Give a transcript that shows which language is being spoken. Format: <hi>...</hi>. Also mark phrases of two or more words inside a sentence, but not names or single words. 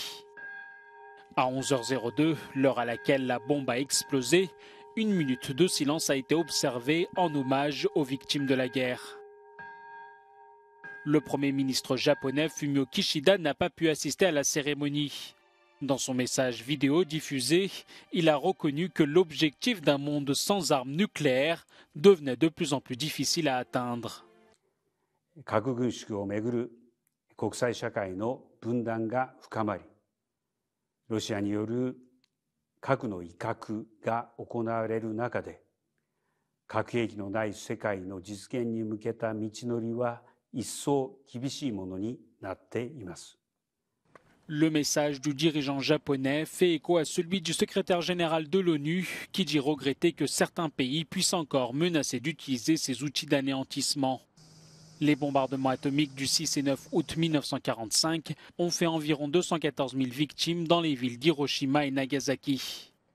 <fr>À 11h02, l'heure à laquelle la bombe a explosé, une minute de silence a été observée en hommage aux victimes de la guerre. Le Premier ministre japonais Fumio Kishida n'a pas pu assister à la cérémonie. Dans son message vidéo diffusé, il a reconnu que l'objectif d'un monde sans armes nucléaires devenait de plus en plus difficile à atteindre.</fr> <ja>核軍縮をめぐる国際社会の分断が深まり、ロシアによる核の威嚇が行われる中で、核兵器のない世界の実現に向けた道のりは一層厳しいものになっています。</ja> <fr>Le message du dirigeant japonais fait écho à celui du secrétaire général de l'ONU qui dit regretter que certains pays puissent encore menacer d'utiliser ces outils d'anéantissement. Les bombardements atomiques du 6 et 9 août 1945 ont fait environ 214 000 victimes dans les villes d'Hiroshima et Nagasaki.</fr>